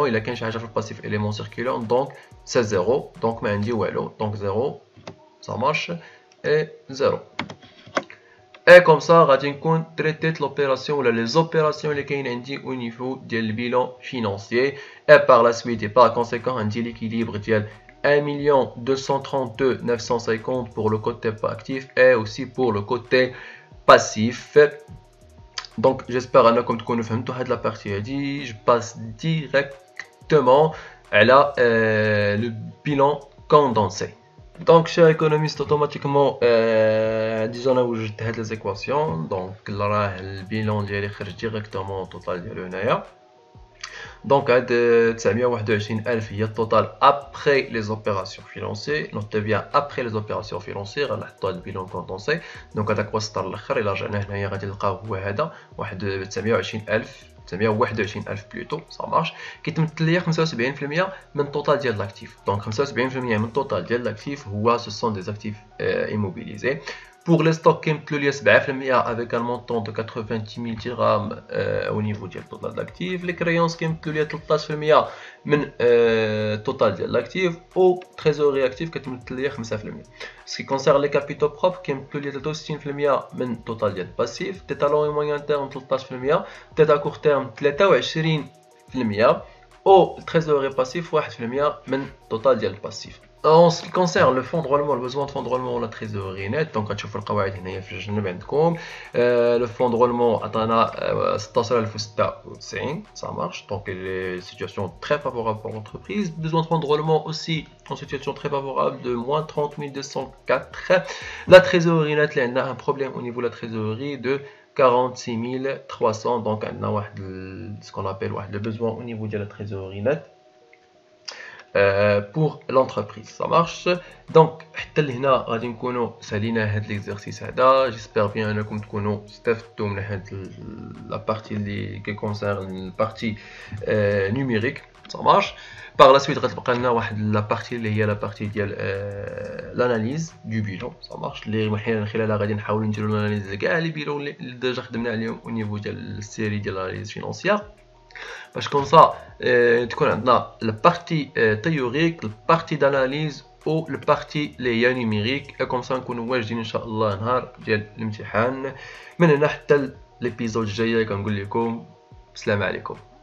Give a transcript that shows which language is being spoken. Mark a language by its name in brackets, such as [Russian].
[Arabic] الا كاين شي حاجه في الباسيف [French] élément circulant donc c'est 0. donc [Arabic] ما عندي والو. [French] donc 0. Ça marche. Et 0. Et comme ça [Arabic] غادي نكون [French] traité l'opération ou les opérations [Arabic] اللي كاين عندي [French] au niveau ديال البيلون financier. Et par la suite et par conséquent عندي l'équilibre ديال 1 232 950 pour le côté actif et aussi pour le côté passif. Donc j'espère [Arabic] انكم تكونوا فهمتوا هاد la partie هادي. [French] Je passe directement à le bilan condensé. Donc, cher économiste, automatiquement, disons là où je t'ai les équations. Donc, là, le bilan ديالي [Arabic] خرج [French] directement au total ديالو هنايا. Donc, هاد 921,000 [Arabic] هي التوتال [French] après les opérations financières. Notez bien après les opérations financières, غنحطوا le bilan condensé. [Arabic] Donc, هذاك وسط الاخر إلا رجعنا هنايا غادي نلقاو هو هذا واحد 921,000 [French] plutôt, ça marche. [Arabic] Qui تمثل ليا 75% من التوتال ديال l'actif. [French] Donc 75% [Arabic] من التوتال ديال [French] l'actif هو ce sont des actifs immobilisés. Pour les stocks qui [Arabic] تمثلوا ليا [French] 7% avec un montant de 90 000 dirhams au niveau ديال التوتال d'actif. Les créances qui [Arabic] تمثلوا ليا 13% من التوتال ديال l'actif و [French] trésorerie active [Arabic] كتمثل ليا 5%. [French] Ce qui concerne les capitaux propres [Arabic] كيمثلوا ليا 63% من التوتال ديال الباسيف. [French] Tête à long et moyen terme 13%. Tête à court terme 23% و trésorerie passif 1% [Arabic] من التوتال ديال الباسيف. [French] En ce qui concerne le fonds de roulement, le besoin de fonds de roulement, la trésorerie nette, donc [Arabic] غتشوفوا القواعد هنايا في الجنب عندكم. [French] Le fonds de roulement [Arabic] عطانا [French] 16,96, ça marche. Donc les situations très favorables pour l'entreprise. Besoin de fonds de roulement aussi en situation très favorable de moins 30 204. La trésorerie nette, il y a un problème au niveau de la trésorerie de 46 300. Donc on a ce qu'on appelle le besoin au niveau de la trésorerie nette. Pour l'entreprise, ça marche. [Arabic] Donc حتى لهنا غادي نكونوا سالينا هاد [French] l'exercice [Arabic] هذا. [French] J'espère bien [Arabic] انكم تكونوا استفدتوا من هاد [French] la partie اللي concerne la partie numérique, ça marche. Par la suite [Arabic] غتبقى لنا واحد [French] la partie اللي هي la partie ديال l'analyse du bilan, ça marche. [Arabic] اللي من خلالها غادي نحاولوا نديروا الاناليز كاع لي بيلون اللي ديجا خدمنا عليهم au niveau ديال السيري ديال [French] l'analyse financière. Parce que comme ça, tu as la partie théorique, la partie d'analyse ou la partie numérique. Et comme ça, on va voir Inch'Allah [Arabic] نهار ديال الامتحان. من هنا حتى [French] l'épisode [Arabic] الجاي كنقول لكم السلام عليكم.